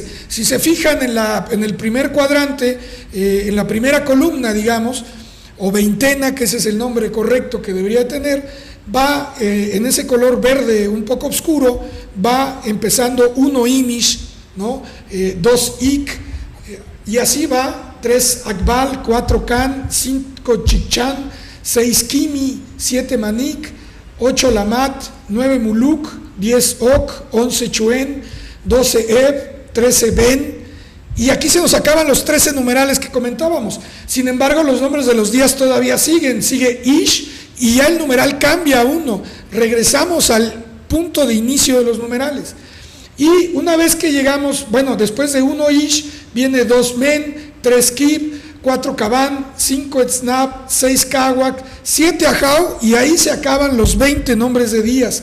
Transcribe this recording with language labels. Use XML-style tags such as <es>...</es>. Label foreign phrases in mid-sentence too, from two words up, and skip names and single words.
<es>Si se fijan en el primer cuadrante, en la primera columna, digamos, o veintena, que ese es el nombre correcto que debería tener, va en ese color verde un poco oscuro, va empezando 1 Imish, ¿no? 2 Ik, y así va: 3 Akbal, 4 Can, 5 Chichán, 6 Kimi, 7 Manik, 8 Lamat, 9 Muluk, 10 Ok, 11 Chuen, 12 Eb, 13 Ben, y aquí se nos acaban los 13 numerales que comentábamos. Sin embargo, los nombres de los días todavía sigue Ish, y ya el numeral cambia a 1. Regresamos al punto de inicio de los numerales. Y una vez que llegamos, bueno, después de 1 Ish, viene 2 Men, 3 Kib, 4 Kaban, 5 Etznab, 6 Kawak, 7 ajao, y ahí se acaban los 20 nombres de días.</es>